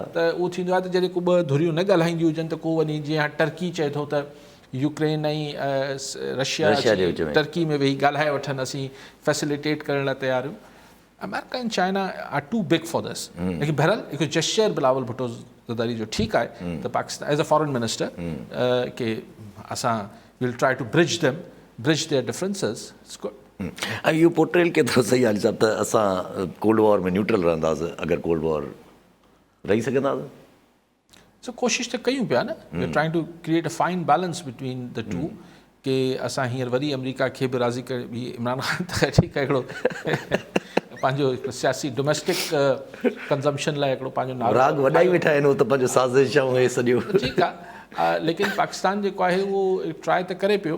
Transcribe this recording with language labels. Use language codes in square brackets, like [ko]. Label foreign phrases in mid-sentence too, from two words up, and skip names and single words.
[sd] त उहो थींदो आहे त जॾहिं को ॿ धुरियूं न ॻाल्हाईंदियूं हुजनि त को वञी, जीअं हाणे टर्की चए थो त यूक्रेन ऐं रशिया टर्की में वेही ॻाल्हाए वठनि, असीं फैसिलिटेट करण लाइ तयार आहियूं। [en] America and China are too big for this. [sd] लेकिन बहरहाल हिकु जेस्चर बिलावल भुट्टो ज़रदारी जो ठीकु आहे त पाकिस्तान [en] as a foreign minister [sd] के असां [en] will try to bridge their differences. It's good. [sd] ऐं इहो पोर्ट्रेल केतिरो सही आहे साहिबु त असां [en] cold war [sd] में न्यूट्रल रहंदासीं, अगरि [en] cold war [sd] रही सघंदासीं? सो कोशिशि त कयूं पिया न, [en] We are trying to create a fine balance between the two, [sd] के असां हींअर वरी अमेरिका खे बि राज़ी करे, इमरान ख़ान त ठीकु आहे हिकिड़ो पंहिंजो सियासी [en] domestic consumption [sd] लाइ हिकिड़ो पंहिंजो नालो राग वॾा ई वेठा आहिनि, उहो त पंहिंजो साज़िशाऊं हे सॼो ठीकु आहे, लेकिन पाकिस्तान जेको आहे उहो ट्राई त करे पियो।